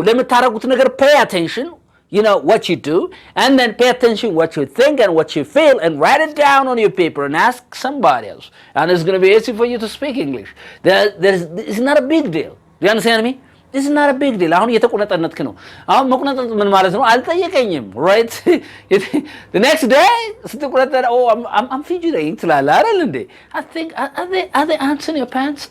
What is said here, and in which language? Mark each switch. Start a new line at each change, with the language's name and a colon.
Amharic: ለምታረጉት ነገር
English: pay attention, you know what you do, and then pay attention what you think and what you feel and write it down on your paper and ask somebody else. And it's going to be easy for you to speak English. It's not a big deal. Do you understand me? This is not a big deal.
Amharic: አሁን እየተቆነጠነጥክ ነው። አሁን መቆነጠጥ ምን ማለት ነው? አልጠየቀኝም።
English: right? The next day ስትቆነጠጥ I'm fidgeting
Amharic: ትላለህ አይደል እንዴ?
English: I think are they ants in your pants?